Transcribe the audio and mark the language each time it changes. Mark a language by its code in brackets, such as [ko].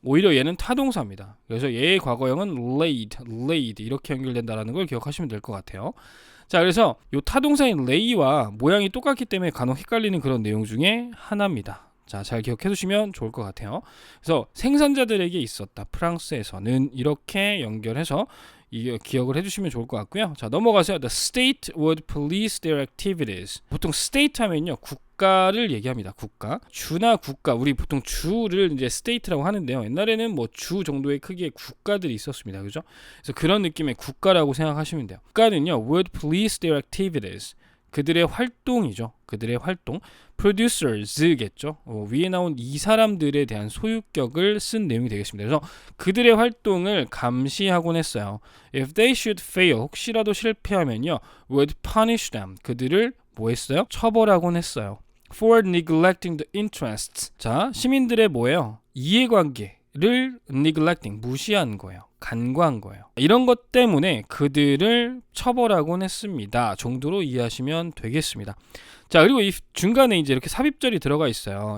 [ko] 오히려 얘는 타동사입니다. 그래서 얘의 과거형은 laid 이렇게 연결된다는 걸 기억하시면 될 것 같아요. 자, 그래서 이 타동사인 lay와 모양이 똑같기 때문에 간혹 헷갈리는 그런 내용 중에 하나입니다. 자, 잘 기억해 두시면 좋을 것 같아요. 그래서 생산자들에게 있었다. 프랑스에서는 이렇게 연결해서 기억을 해주시면 좋을 것 같고요. 자, 넘어가세요. [en] The state would police their activities. [ko] 보통 state 하면요, 국가를 얘기합니다. 국가. 주나 국가. 우리 보통 주를 이제 state라고 하는데요. 옛날에는 뭐 주 정도의 크기의 국가들이 있었습니다. 그죠? 그래서 그런 느낌의 국가라고 생각하시면 돼요. 국가는요, [en] would police their activities. [ko] 그들의 활동이죠. 그들의 활동. producers겠죠. 위에 나온 이 사람들에 대한 소유격을 쓴 내용이 되겠습니다. 그래서 그들의 활동을 감시하곤 했어요. [en] If they should fail, [ko] 혹시라도 실패하면요, [en] would punish them. [ko] 그들을 뭐 했어요? 처벌하곤 했어요. [en] For neglecting the interests. [ko] 자, 시민들의 뭐예요? 이해관계를 neglecting, 무시한 거예요. 간과한 거예요. 이런 것 때문에 그들을 처벌하곤 했습니다. 정도로 이해하시면 되겠습니다. 자, 그리고 이 중간에 이제 이렇게 삽입절이 들어가 있어요.